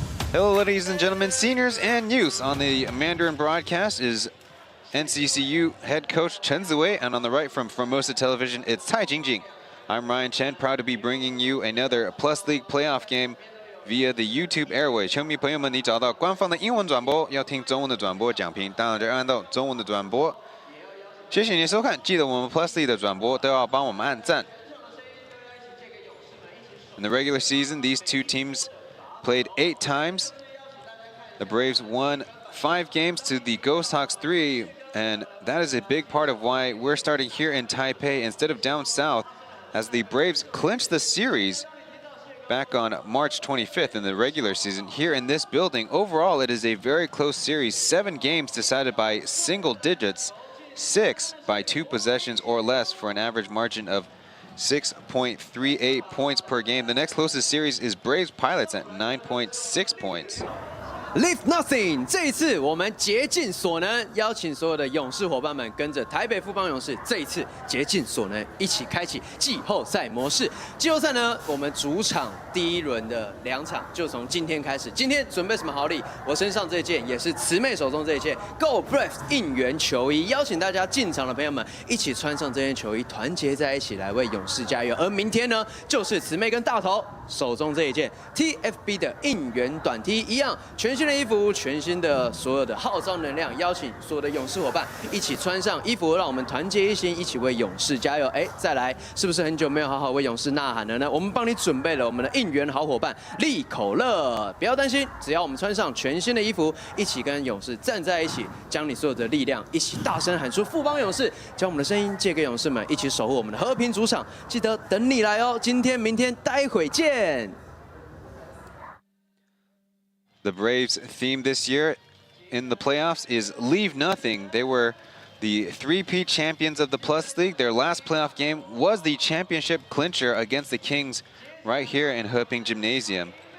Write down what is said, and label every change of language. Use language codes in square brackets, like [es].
[en] Hello, ladies and gentlemen, seniors and youths. On the Mandarin broadcast is NCCU head coach Chen, and on the right from Formosa Television, it's Tai Jingjing. I'm Ryan Chen, proud to be bringing you another Plus League playoff game via the YouTube airway. [zh] 球迷朋友们，你找到官方的英文转播，要听中文的转播讲评，当然就按到中文的转播。谢谢你的收看，记得我们 Plus League 的转播都要帮我们按赞。 [en] In the regular season, these two teams played 8 times. The Braves won 5 games to the Ghosthawks 3, and that is a big part of why we're starting here in Taipei instead of down south, as the Braves clinched the series back on March 25th in the regular season here in this building. Overall, it is a very close series. 7 games decided by single digits, 6 by 2 possessions or less, for an average margin of 6.38 points per game. The next closest series is Braves Pilots at 9.6 points. [zh] Leave nothing，这一次我们竭尽所能，邀请所有的勇士伙伴们跟着台北富邦勇士，这一次竭尽所能，一起开启季后赛模式。季后赛呢，我们主场第1轮的2场就从今天开始。今天准备什么好礼？我身上这件也是慈妹手中这一件 Go Braves 应援球衣，邀请大家进场的朋友们一起穿上这件球衣，团结在一起来为勇士加油。而明天呢，就是慈妹跟大头手中这一件 TFB 的应援短 T， 一样全新的衣服，全新的所有的号召能量，邀请所有的勇士伙伴一起穿上衣服，让我们团结一心，一起为勇士加油。哎，再来，是不是很久没有好好为勇士呐喊了呢？我们帮你准备了我们的应援好伙伴利口乐，不要担心，只要我们穿上全新的衣服，一起跟勇士站在一起，将你所有的力量一起大声喊出富邦勇士，将我们的声音借给勇士们，一起守护我们的和平主场。记得等你来哦，今天、明天，待会见。 [en] The Braves' theme this year in the playoffs is Leave Nothing. They were the 3-peat champions of the Plus League. Their last playoff game was the championship clincher against the Kings right here in Heping Gymnasium.